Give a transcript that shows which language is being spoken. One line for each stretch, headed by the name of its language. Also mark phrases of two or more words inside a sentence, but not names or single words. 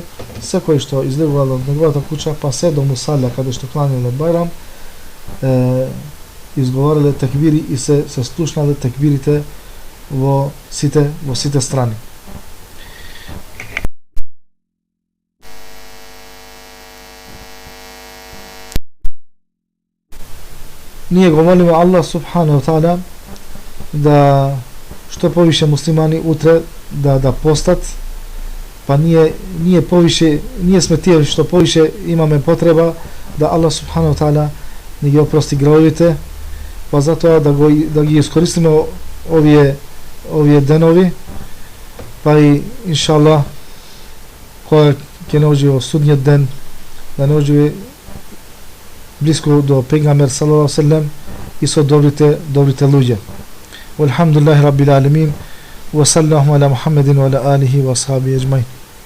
Macedonian: Секој што излегувал од неговата куќа, па се до мусалја каде што кланиле Бајрам, изговориле текбири и се слушнале текбирите во сите страни. Ние го молиме
Arabic: الله سبحانه تعالى
Macedonian: да што повише муслимани утре да постат, па ние повише, ние сме тие што повише имаме потреба да
Arabic: الله سبحانه تعالى
Macedonian: ни ги опрости гревовите, па затоа да ги искористиме овие денови, па и иншаллах кој ќе наоѓи во судниот ден да наоѓи блиску до пегамбер
Arabic: صلى الله عليه وسلم
Macedonian: и со добрите луѓе.
Arabic: والحمد لله رب العالمين وصلى الله على محمد وعلى آله وأصحابه أجمعين.